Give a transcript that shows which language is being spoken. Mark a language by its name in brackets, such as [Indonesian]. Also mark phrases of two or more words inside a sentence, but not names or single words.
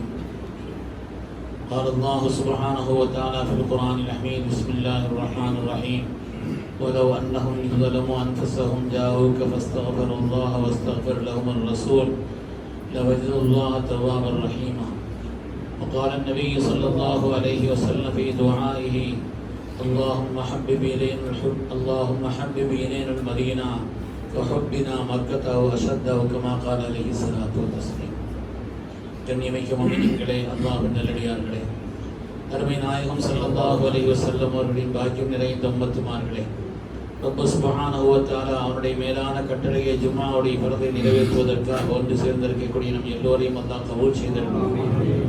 [Arabic] قال الله سبحانه وتعالى في القرآن الحميد بسم الله الرحمن الرحيم ولو أنهم ظلموا أنفسهم جاءوك فاستغفروا الله واستغفر لهم الرسول لوجدوا الله توابا رحيما. وقال النبي صلى الله عليه وسلم في دعائه اللهم حبب إلينا المدينة وحبنا مكة وأشده كما قال عليه الصلاة والتسليم. [Tamil] கண்ணியமிக்க முஃமினீன்களே, அல்லாஹ்வின் நல்லடியார்களே, அருமை நாயகம் [Arabic] صلى الله عليه وسلم [Tamil] அவர்களின் பாக்கியம் நிறைந்த உம்மத்துமார்களே, ரப்பு [Arabic] سبحانه وتعالى [Tamil] அவருடைய மேலான கட்டளையை ஜும்ஆவுடைய ஃபர்தை நிறைவேற்றுவதற்காக ஒன்று சேர்ந்திருக்கக்கூடிய நம் எல்லோரையும் அல்லாஹ் கபூல் செய்திருக்கிறார்.